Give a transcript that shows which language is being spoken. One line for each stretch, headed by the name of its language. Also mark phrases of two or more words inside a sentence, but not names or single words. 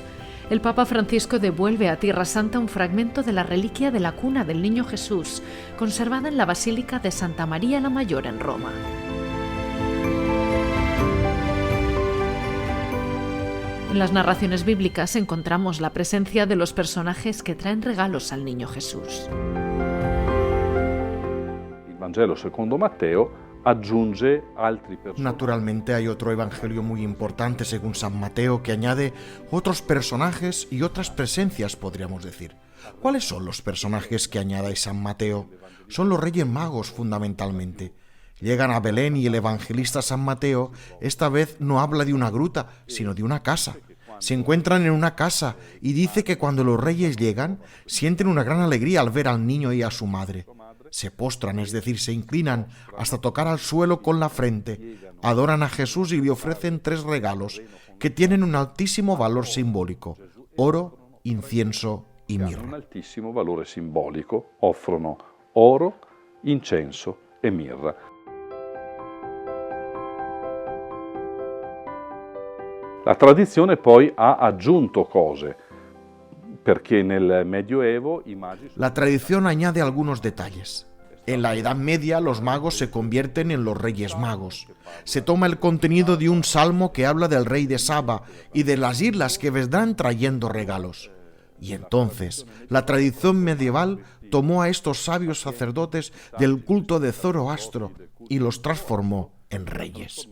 Spanish: El Papa Francisco devuelve a Tierra Santa un fragmento de la reliquia de la cuna del Niño Jesús, conservada en la Basílica de Santa María la Mayor en Roma. En las narraciones bíblicas encontramos la presencia de los personajes que traen regalos al Niño Jesús.
Italian: El Vangelo secondo Matteo aggiunge altri personaggi.
Spanish: Naturalmente hay otro evangelio muy importante según San Mateo que añade otros personajes y otras presencias, podríamos decir. ¿Cuáles son los personajes que añade San Mateo? Son los Reyes Magos fundamentalmente. Llegan a Belén y el evangelista San Mateo esta vez no habla de una gruta, sino de una casa. Se encuentran en una casa y dice que cuando los reyes llegan, sienten una gran alegría al ver al niño y a su madre. Se postran, es decir, se inclinan hasta tocar al suelo con la frente, adoran a Jesús y le ofrecen 3 regalos que tienen un altísimo valor simbólico: oro, incienso y mirra.
Italian: Un altísimo valore simbolico, offrono oro, incenso e mirra. La tradizione poi ha aggiunto cose, perché nel Medioevo i magi...
Spanish: La tradición añade algunos detalles. En la Edad Media los magos se convierten en los Reyes Magos. Se toma el contenido de un salmo que habla del rey de Saba y de las islas que vendrán trayendo regalos. Y entonces la tradición medieval tomó a estos sabios sacerdotes del culto de Zoroastro y los transformó en reyes.